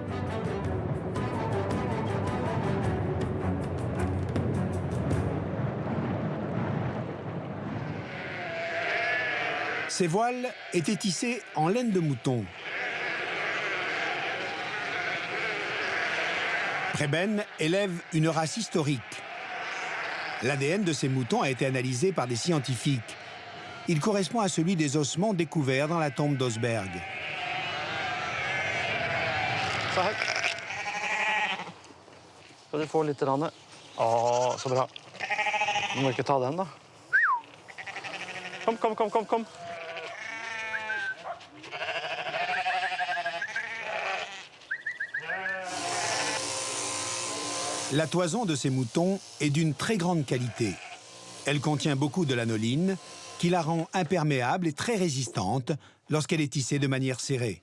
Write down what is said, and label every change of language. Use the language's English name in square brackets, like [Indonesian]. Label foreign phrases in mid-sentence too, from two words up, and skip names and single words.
[French] Ces voiles étaient tissées en laine de mouton. Preben élève une race historique. L'ADN de ces moutons a été analysé par des scientifiques. Il correspond à celui des ossements découverts dans la tombe d'Osberg. [Norwegian] Skal du få litt rann? Å, så bra. Du må ikke ta den, da. Kom. [French] La toison de ces moutons est d'une très grande qualité. Elle contient beaucoup de lanoline, qui la rend imperméable et très résistante lorsqu'elle est tissée de manière serrée.